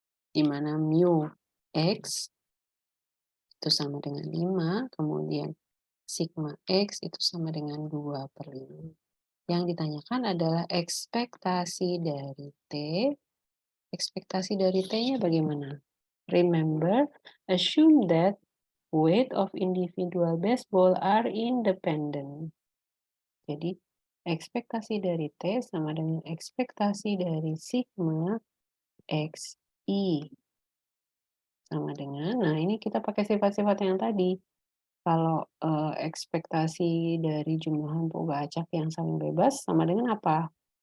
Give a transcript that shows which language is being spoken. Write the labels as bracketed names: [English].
[Indonesian] Di mana mu X itu sama dengan 5, kemudian sigma X itu sama dengan 2/5. Yang ditanyakan adalah ekspektasi dari T. Ekspektasi dari T-nya bagaimana? [English] Remember, assume that weight of individual baseball are independent. [Indonesian] Jadi, ekspektasi dari T sama dengan ekspektasi dari sigma XI. Sama dengan, nah ini kita pakai sifat-sifat yang tadi. Kalau ekspektasi dari jumlahan pembacak yang saling bebas sama dengan apa?